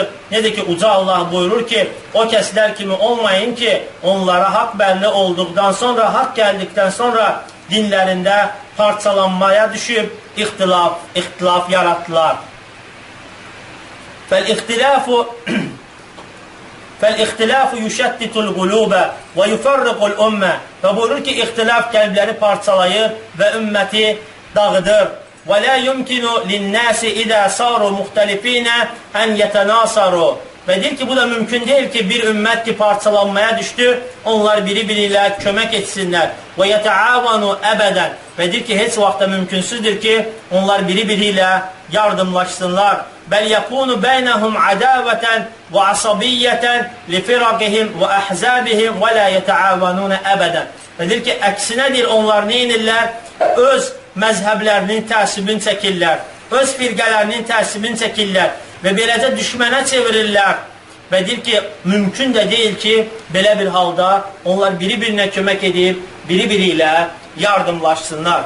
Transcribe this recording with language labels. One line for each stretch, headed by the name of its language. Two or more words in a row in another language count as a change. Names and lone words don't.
Azerbaijani: Nedir ki, Uca Allah buyurur ki, o kəslər kimi olmayın ki, onlara haqq bəlli olduqdan sonra, haqq gəldikdən sonra dinlərində parçalanmaya düşüb, ixtilaf yaratdılar.
Arabic: فالاختلاف يشدد القلوب و يفرق الأمة.
Azerbaijani: Və buyurur ki, ixtilaf qəlbləri parçalayır və ümməti dağıdır.
Arabic: وَلَا يُمْكِنُ لِلنَّاسِ إِذَا صَارُوا مُخْتَلِفِينَ أَنْ يَتَنَاصَرُوا
Azerbaijani: Və deyir ki, bu da mümkün deyil ki, bir ümmət ki, parçalanmaya düşdü, onlar biri-biri ilə kömək etsinlər.
Arabic: وَيَتَعَاوَنُوا أبدا
Azerbaijani: Və deyir ki, heç vaxtda mümkünsüzdür ki, onlar biri-biri ilə yardımlaşsınlar.
Arabic: بَلْ يَكُونُ بَيْنَهُمْ عَدَاوَةً وَعَصَبِيَّةً لِفِرَقِهِمْ وَأَحْزَابِهِمْ وَلَا يَتَعَاوَنُونَ əbədən
Azerbaijani: Və deyir ki, əksinədir, onlar neynirlər? Öz məzhəblərinin təsibini çəkirlər, öz firqələrinin təsibini çəkirlər və beləcə düşmənə çevirirlər. Və deyir ki, mümkün də deyil ki, belə bir halda onlar biri-birinə kömək edib, biri-biri ilə yardımlaşsınlar.